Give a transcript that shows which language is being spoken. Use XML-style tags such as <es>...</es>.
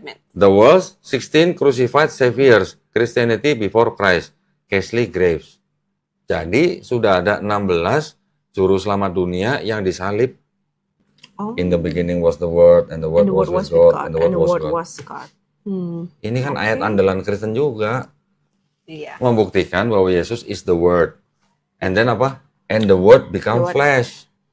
<en>The world's 16 crucified saviors, Christianity before Christ, Casely Graves.</en> <id>Jadi sudah ada 16 juru selamat dunia yang disalib. Oh.</id> <en>In the beginning was the Word, and the Word was with God, and the Word was God.</en> <id>Ini kan ayat andalan Kristen juga. Iya. Membuktikan bahwa Yesus</id> <en>is the Word. And then</en> <id>apa?</id> <en>And the Word become flesh.</en>